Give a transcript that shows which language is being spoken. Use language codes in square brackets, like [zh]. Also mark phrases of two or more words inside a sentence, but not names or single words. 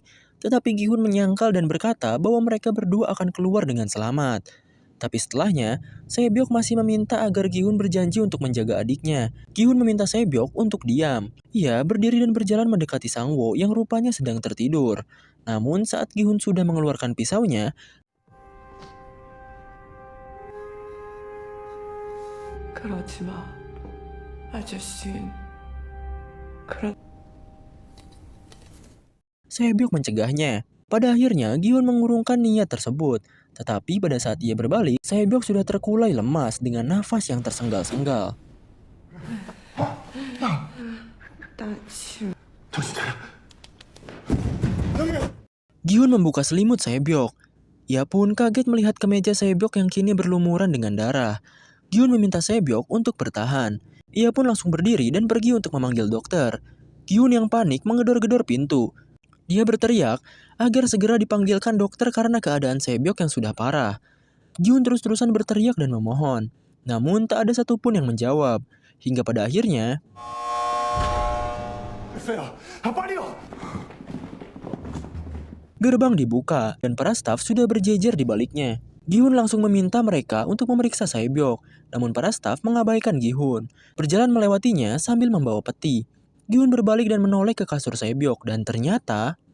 [id] Tetapi Gi-hun menyangkal dan berkata bahwa mereka berdua akan keluar dengan selamat. Tapi setelahnya, Se-byok masih meminta agar Gi-hun berjanji untuk menjaga adiknya. Gi-hun meminta Se-byok untuk diam. Ia berdiri dan berjalan mendekati Sang-woo yang rupanya sedang tertidur. Namun saat Gi-hun sudah mengeluarkan pisaunya, [ko] 그러지 마, 아저씨. [id] Se-byok mencegahnya. Pada akhirnya, Gi-hun mengurungkan niat tersebut. Tetapi pada saat ia berbalik, Sae-byok sudah terkulai lemas dengan nafas yang tersenggal-senggal. [ko] 정신 차려. [id] Gi-hun membuka selimut Sae-byok. Ia pun kaget melihat kemeja Sae-byok yang kini berlumuran dengan darah. Gi-hun meminta Sae-byok untuk bertahan. Ia pun langsung berdiri dan pergi untuk memanggil dokter. Gi-hun yang panik menggedor-gedor pintu. Dia berteriak agar segera dipanggilkan dokter karena keadaan Sae-byok yang sudah parah. Gi-hun terus-terusan berteriak dan memohon. Namun tak ada satupun yang menjawab. Hingga pada akhirnya, [ko] 됐어요. 빨리요. [id] gerbang dibuka dan para staf sudah berjejer di baliknya. Gi-hun langsung meminta mereka untuk memeriksa Sae-byok. Namun para staf mengabaikan Gi-hun. Berjalan melewatinya sambil membawa peti. Gi-hun berbalik dan menoleh ke kasur Sae-byok dan ternyata